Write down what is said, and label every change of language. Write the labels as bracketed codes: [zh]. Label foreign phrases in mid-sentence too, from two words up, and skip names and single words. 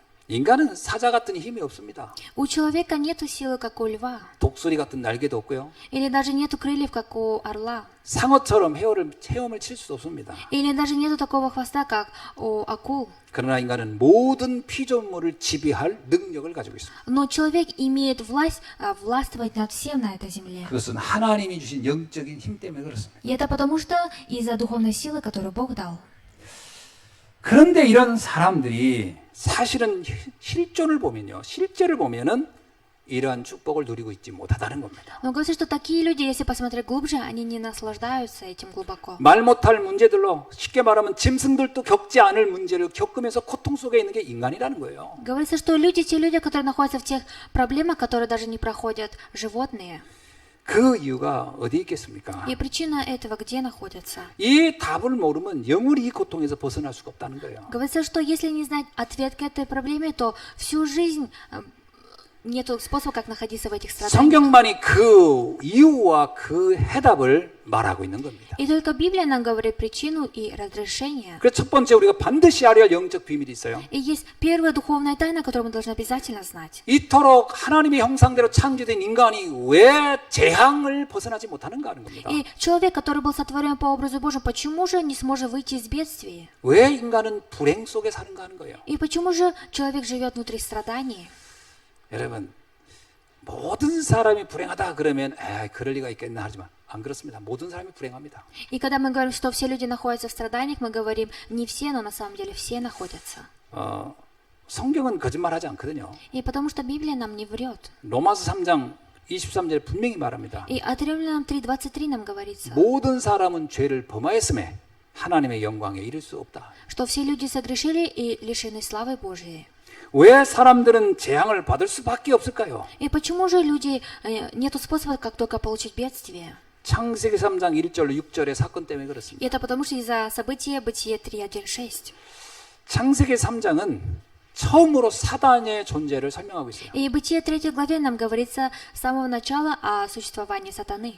[ko] 인간은 사자 같은 힘이 없습니다. [ru] У человека нету силы, как у льва, [ko] 독수리 같은 날개도 없고요. [ru] или даже нету крыльев, как у орла, [ko] 상어처럼 헤엄을 칠 수 없습니다. [ru] или даже нету такого хвоста, как у акул. [ko] 그러나 인간은 모든 피조물을 지배할 능력을 가지고 있습니다. [ru] Но человек имеет власть властвовать над всем на этой земле. [ko] 그것은 하나님이 주신 영적인 힘 때문에 그렇습니다. [ru] И это потому что из-за духовной силы, которую Бог дал. [ko] 그런데 이런 사람들이 사실은 실존을 보면요, 실제를 보면은 이러한 축복을 누리고 있지 못하다는 겁니다. [ru] Но говорится, что такие люди, если посмотреть глубже, они не наслаждаются этим глубоко. [ko] 말 못할 문제들로 쉽게 말하면 짐승들도 겪지 않을 문제를 겪으면서 고통 속에 있는 게 인간이라는 거예요. [ru] Говорится, что люди, те люди, которые находятся в тех проблемах, которые даже не проходят животные. [ko] 그 이유가 어디 있겠습니까? [ru] И причина этого где находится? [ko] 이 답을 모르면 영원히 이 고통에서 벗어날 수가 없다는 거예요. [ru] Говорится, что если не знать ответ к этой проблеме, то всю жизнь нету способа, как находиться в этих страданиях. [ko] 성경만이 그 이유와 그 해답을 말하고 있는 겁니다. [ru] И только Библия нам говорит причину и разрешение. [ko] 그래서 첫 번째 우리가 반드시 알아야 할 영적 비밀이 있어요. [ru] И есть первая духовная тайна, которую мы должны обязательно знать. [ko] 이토록 하나님의 형상대로 창조된 인간이 왜 재앙을 벗어나지 못하는가 하는 겁니다. [ru] И человек, который был сотворен по образу Божьему, почему же не сможет выйти из бедствия? [ko] 왜 인간은 불행 속에 사는가 하는 거예요. [ru] И почему же человек живет внутри страданий? [ko] 여러분, 모든 사람이 불행하다 그러면 그럴 리가 있겠나 하지만 안 그렇습니다. 모든 사람이 불행합니다. [ru] И когда мы говорим, что все люди находятся в страданиях, мы говорим не все, но на самом деле все находятся. [ko] 성경은 거짓말하지 않거든요. [ru] И потому что Библия нам не врет. [ko] 로마서 3장 23절에 분명히 말합니다. [ru] И от Римлянам 3:23 нам говорится, [ko] 모든 사람은 죄를 범하였음에 하나님의 영광에 이를 수 없다. [ru] что все люди согрешили и лишены славы Божией. [ko] 왜 사람들은 재앙을 받을 수밖에 없을까요? [ru] И почему же люди нету способа, как только получить бедствие? [ko] 창세기 3장 1절로 6절의 사건 때문에 [ru] И [ko] 그렇습니다. [ru] это потому что из-за события Бытие 3:1-6. [ko] 창세기 3장은 처음으로 사단의 존재를 설명하고 있어요. [ru] И Бытие 3 главе нам говорится с самого начала о существовании сатаны.